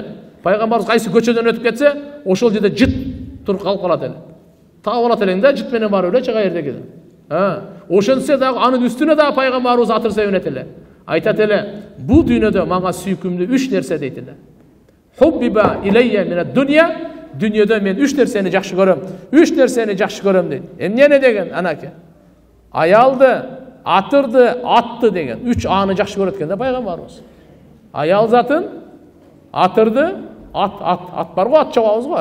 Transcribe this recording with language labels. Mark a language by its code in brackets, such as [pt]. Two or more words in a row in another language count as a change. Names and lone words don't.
[ky] Пайгамбарыбыз кайсы көчөдөн өтүп кетсе, ошол жерде жыт туруп калып калат эле. Таап алат элең да, жыт менен барып эле чыга жердеги. ошентсе дагы анын үстүнө дагы пайгамбарыбыз атыр себет эле. Айтат эле, бул дүйнөдө мага сүйкүмдүү 3 нерсе дейт эле. [ar] حبب إلي من الدنيا, [ky] дүйнөдө мен 3 нерсени жакшы көрөм. 3 нерсени жакшы көрөм дейт. Эмне деген анаке? Аялды, атырды, атты деген. 3 аны жакшы көрөт экен да пайгамбарыбыз. Аял затын, атырды, ат бар го, ат чабабыз го.